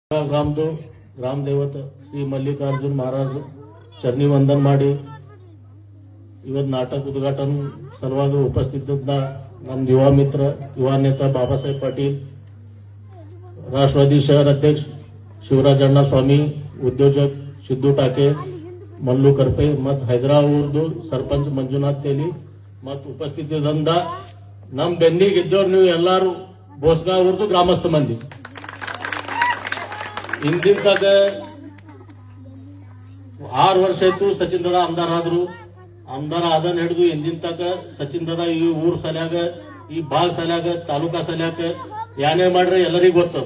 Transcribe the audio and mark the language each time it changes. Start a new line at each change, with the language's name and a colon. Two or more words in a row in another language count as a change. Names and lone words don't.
Marathi: ग्राम देवत श्री मल्लिकार्जुन महाराज चरणी वंदन
Kannada: ಮಾಡಿ ಇವತ್ತು ನಾಟಕ ಉದ್ಘಾಟನ ಸಲುವಾಗಿ ಉಪಸ್ಥಿತಿದ್ದ ನಮ್ಮ ಯುವ ಮಿತ್ರ ಯುವ ನೇತಾ ಬಾಬಾಸಾಹೇಬ್ ಪಾಟೀಲ್,
Marathi: राष्ट्रवादी शहर अध्यक्ष शिवराज अण्णा स्वामी, उद्योजक सिद्धू टाके, मल्लू करपे मत हैदराबाद सरपंच मंजुनाथ तेली मत
Kannada: उपस्थितिದಂದ ನಮ್ಮ ಬೆನ್ನಿಗಿದ್ದವ್ರು ನೀವು ಎಲ್ಲರೂ ಬೋಸ್ಗಾವ್ರದ್ದು ಗ್ರಾಮಸ್ಥ ಮಂದಿ. ಹಿಂದಿನ ತಗ 6 ವರ್ಷ ಆಯ್ತು ಸಚಿನ್ ದಾದಾ ಆಮದಾರ ಆದ್ರು. ಆಮದಾರ ಆದನ್ ಹಿಡಿದು ಹಿಂದಿನ ತಕ ಸಚಿನ್ ದಾದಾ ಈ ಊರ್ ಸಲ್ಯಾಗ, ಈ ಭಾಗ ಸಲ್ಯಾಗ, ತಾಲೂಕಾ ಸಲ್ಯಾಕ ಯಾನೇ ಮಾಡ್ರೆ ಎಲ್ಲರಿಗೂ ಗೊತ್ತದ.